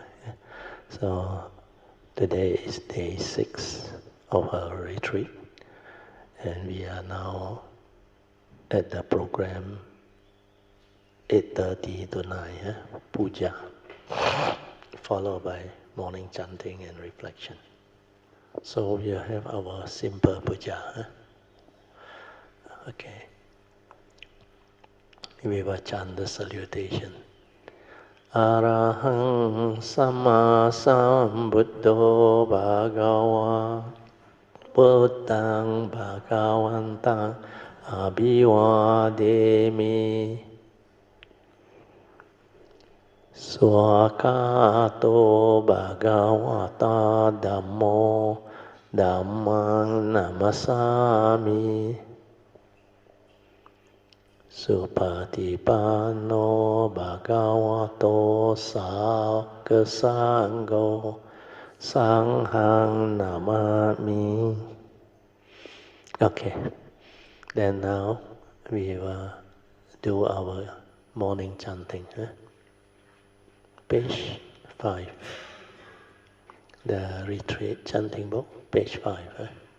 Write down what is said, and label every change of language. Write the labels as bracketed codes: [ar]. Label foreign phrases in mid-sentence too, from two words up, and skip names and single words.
[en] So today is day 6 of our retreat, and we are now at the program 8:30 to 9, puja, followed by morning chanting and reflection. So we have our simple puja. Okay. We will chant the salutation. [pi] Arahang Sama Sambuddho Bhagava Buddhang Bhagavantang Abhivademi Swakato Bhagavata Dhammo Dhammang Namasami Supatipanno Bhagavato Sangho Sanghang Namami. [en] Okay, then now we will do our morning chanting. Page 5. The retreat chanting book, page 5.